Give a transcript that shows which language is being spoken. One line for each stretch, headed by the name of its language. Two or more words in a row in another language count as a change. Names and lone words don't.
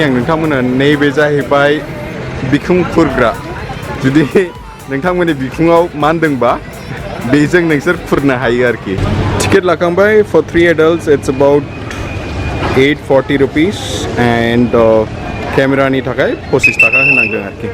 Bodo: आं नोंथांमोननो नैबे जाहैबाय बिखुं फुरग्रा जुदि नोंथांमोननि बिखुङाव मानदोंबा बेजों नोंसोर फुरनो हायो आरोखि। टिकेट लाखांबाय
English: for 3 adults it's about 840 rupees and
Bodo: केमेरानि थाखाय 25 थाखा होनांदों आरोखि।